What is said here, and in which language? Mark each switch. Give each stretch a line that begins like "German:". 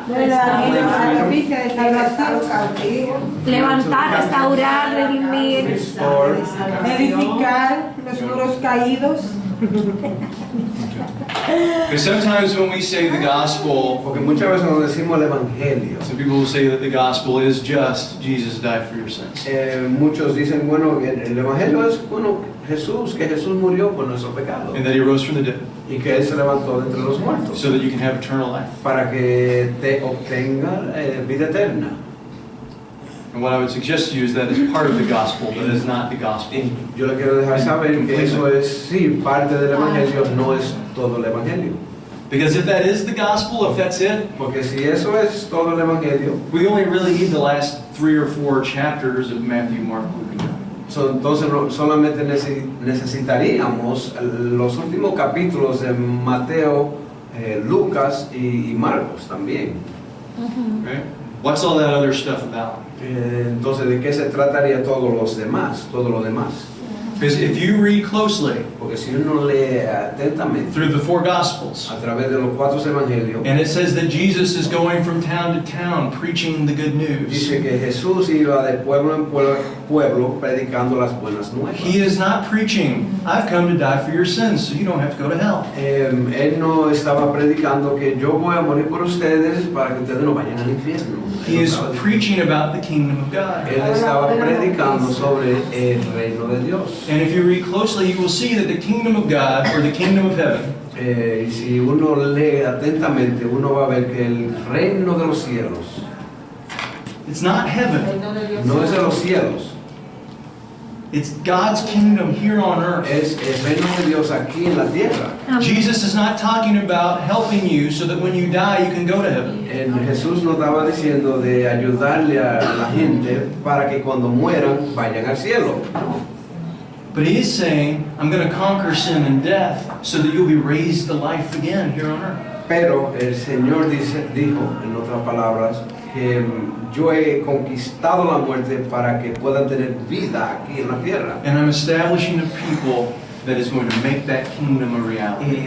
Spanish: La noticia de libertad a los salvación, cautivos, Levantar, restaurar, redimir.
English: Restore.
Spanish: edificar los muros caídos.
English: Because sometimes when we say the gospel,
Spanish: Porque muchas veces nos decimos el Evangelio.
English: some people will say that the gospel is just Jesus died for your sins.
Spanish: Muchos dicen, bueno, el Evangelio es, bueno, Jesús, que Jesús murió por nuestros pecados
English: And that he rose from the dead
Spanish: y que Él se levantó de entre los muertos
English: so that you can have eternal life.
Spanish: para que te obtenga vida eterna.
English: And what I would suggest to you is that it's part of the gospel, but it's not the gospel.
Spanish: Y yo le quiero dejar saber que eso es, sí, parte del Evangelio, no es todo el Evangelio.
English: Because if that is the gospel, if that's it,
Spanish: Porque si eso es todo el Evangelio,
English: we only really need the last 3 or 4 chapters of Matthew, Mark, Luke, and John.
Spanish: entonces solamente necesitaríamos los últimos capítulos de Mateo, Lucas y Marcos también.
English: Right? What's all that other stuff about?
Spanish: Entonces, ¿de qué se trataría todo lo demás?
English: Because if you read closely
Spanish: Porque si uno lee atentamente
English: through the 4 gospels,
Spanish: a través de los 4 evangelios,
English: and it says that Jesus is going from town to town preaching the good news.
Spanish: dice que Jesús iba de pueblo en pueblo predicando las buenas nuevas.
English: He is not preaching, I've come to die for your sins, so you don't have to go to hell.
Spanish: Él no estaba predicando que yo voy a morir por ustedes para que ustedes no vayan al infierno.
English: He is preaching about the kingdom of God.
Spanish: Él estaba predicando sobre el reino de Dios.
English: And if you read closely, you will see that the kingdom of God, or the kingdom of heaven,
Spanish: Y si uno lee atentamente, uno va a ver que el reino de los cielos
English: it's not heaven,
Spanish: no es de los cielos,
English: it's God's kingdom here on earth.
Spanish: es el reino de Dios aquí en la tierra. Amén.
English: Jesus is not talking about helping you so that when you die you can go to heaven.
Spanish: Jesús nos estaba diciendo de ayudarle a la gente para que cuando mueran vayan al cielo.
English: But he is saying, I'm going to conquer sin and death so that you'll be raised to life again here on earth.
Spanish: Pero el Señor dijo, en otras palabras, que yo he conquistado la muerte para que puedan tener vida aquí en la tierra.
English: And I'm establishing a people that is going to make that kingdom a reality.